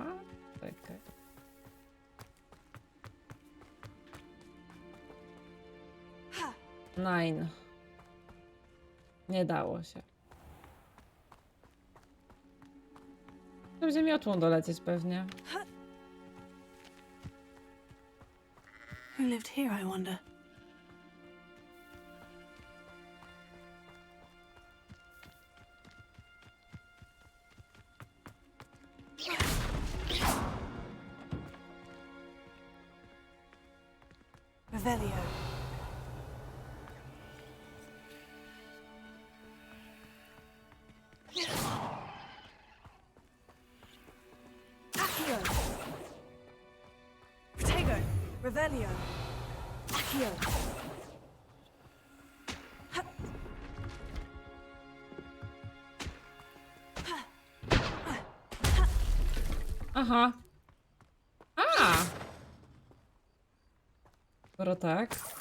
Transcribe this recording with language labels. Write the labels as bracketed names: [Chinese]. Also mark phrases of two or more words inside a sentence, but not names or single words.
[Polish] Czekaj. Nine. Nie dało się. Będzie miotłą dolecieć pewnie. [English] Who lived here, I wonder? [Polish] Revelio. Accio. Protego. Revelio. Accio. Aha. A! Skoro tak.